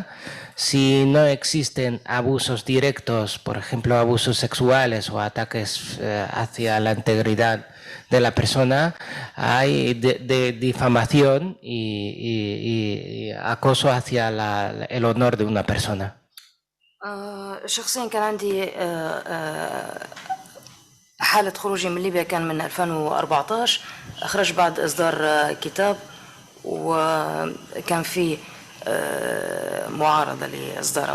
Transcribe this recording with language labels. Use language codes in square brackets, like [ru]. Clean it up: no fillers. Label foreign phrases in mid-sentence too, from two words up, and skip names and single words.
[es] Si no existen abusos directos, por ejemplo, abusos sexuales o ataques hacia la integridad de la persona, hay de difamación y acoso hacia el honor de una persona. [ar] شخصيا كان عندي حالة خروجي من ليبيا كان من 2014. أخرج بعد إصدار كتاب، وكان في معارضة لإصداره.